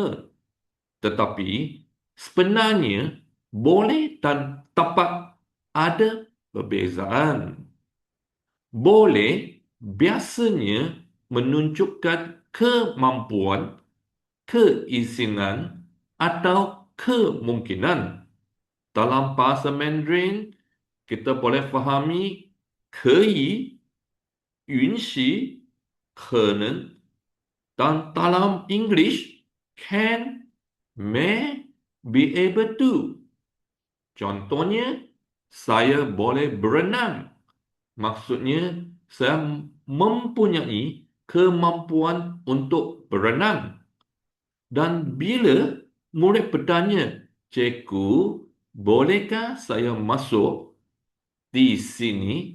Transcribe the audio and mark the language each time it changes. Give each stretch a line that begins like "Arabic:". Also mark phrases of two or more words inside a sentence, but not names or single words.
Malay: Tetapi, sebenarnya boleh dan dapat ada perbezaan. Boleh biasanya menunjukkan kemampuan, keizinan atau kemungkinan. Dalam bahasa Mandarin, kita boleh fahami
Chinese: 可以、允许、可能
Malay: dan dalam English
English: can, may, be able to.
Malay: Contohnya, saya boleh berenang. Maksudnya, saya mempunyai kemampuan untuk berenang. Dan bila murid bertanya, cikgu, bolehkah saya masuk di sini?